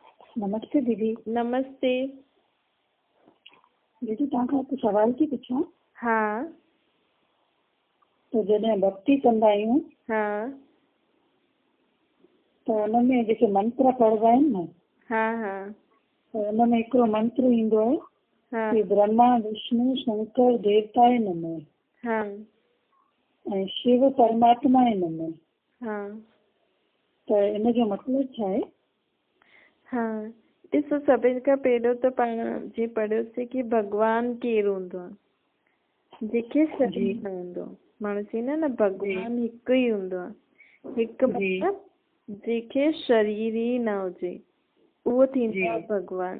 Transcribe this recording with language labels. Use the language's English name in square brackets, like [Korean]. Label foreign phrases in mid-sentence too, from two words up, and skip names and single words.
[Sindhi] नमस्ते दीदी। नमस्ते। दीदी तव्हांखां हिकु सवाल थी पुछां। हाँ त जॾहिं भक्ति कंदा आहियूं हाँ त हुनमें जेके मंत्र पढ़ंदा आहिनि न, हाँ हाँ त हुनमें हिकिड़ो मंत्र ईंदो आहे हाँ [Sanskrit] कि ब्रह्मा विष्णु शंकर देवताए नमः [Sindhi] हाँ ऐं शिव [Sanskrit] परमात्माए नमः। [Sindhi] हाँ त इन जो मतिलबु छा आहे? हाँ ॾिसो, सभिनि खां पहिरियों त पाण जीअं पढ़ियोसीं कि भॻवानु केरु हूंदो आहे, जंहिंखे शरीर न हूंदो। माण्हू चवंदा आहिनि न भॻवानु हिकु ई हूंदो आहे। हिकु मतिलबु जंहिंखे शरीर ई न हुजे उहो थींदो आहे भॻवानु।